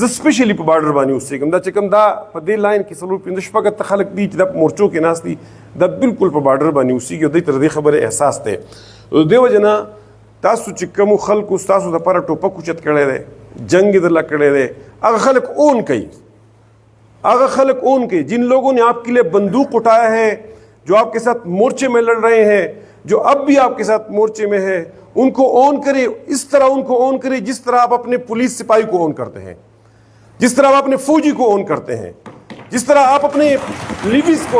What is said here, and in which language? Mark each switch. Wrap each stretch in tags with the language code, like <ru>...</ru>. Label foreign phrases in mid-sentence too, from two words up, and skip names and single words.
<ps>زه سپیشلی په بارډر باندې اوسېږم، دا چې کوم دا په دې لاین کې څلور پنځه شپږ ته خلک دي چې دا په مورچو کې ناست دي، دا بالکل په بارډر باندې اوسېږي، او دوی ته د دې خبرې احساس دی۔ د دې وجې نه تاسو چې کومو خلکو ستاسو دپاره ټوپک اوچت کړی دی، جنگ یې درله کړی دی، هغه خلک اون کوي، هغه خلک اون کوي،</ps> <ur>جن لوگوں نے آپ کے لیے بندوق اٹھایا ہے، جو آپ کے ساتھ مورچے میں لڑ رہے ہیں، جو اب بھی آپ کے ساتھ مورچے میں ہے ان کو آن کرے، اس طرح ان کو آن کرے جس طرح آپ اپنے پولیس سپاہی کو آن کرتے ہیں، جس طرح آپ اپنے فوجی کو آن کرتے ہیں، جس طرح آپ اپنے لیویز کو.</ur>